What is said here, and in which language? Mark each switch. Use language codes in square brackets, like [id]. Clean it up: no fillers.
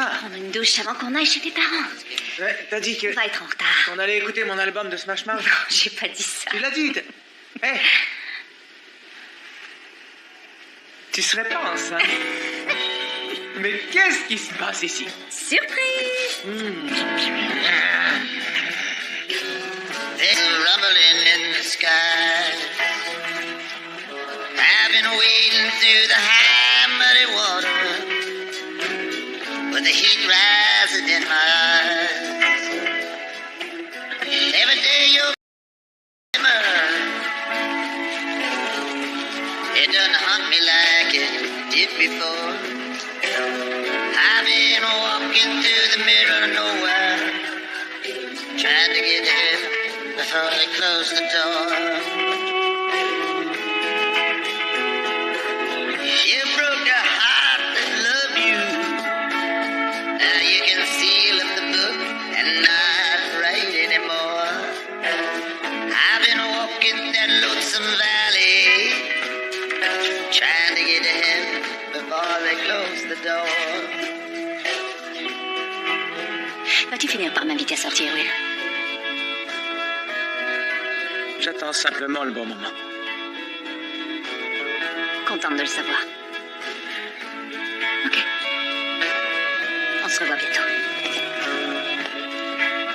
[fr] Je vais prendre une douche avant qu'on aille chez tes parents. Ouais, t'as dit que On va être en retard. qu'on allait écouter mon album de Smash Mouth. Non, j'ai pas dit ça. Tu l'as dit. Hé. Tu serais pas enceinte. Mais qu'est-ce qui se passe ici? Surprise. [en] There's a rumbling in the sky. I've been wading through the high muddy water with the heat rising in my eyes. Every day you're it doesn't hunt me like it did before. I've been walking through the middle of nowhere, trying to get in before they close the door. You broke a heart that loved you. Now you can seal up the book and not write anymore. I've been walking that lonesome valley, trying to get in before they close the door. [fr] Vas-tu finir par m'inviter à sortir, Will? J'attends simplement le bon moment. Contente de le savoir. Ok. On se revoit bientôt.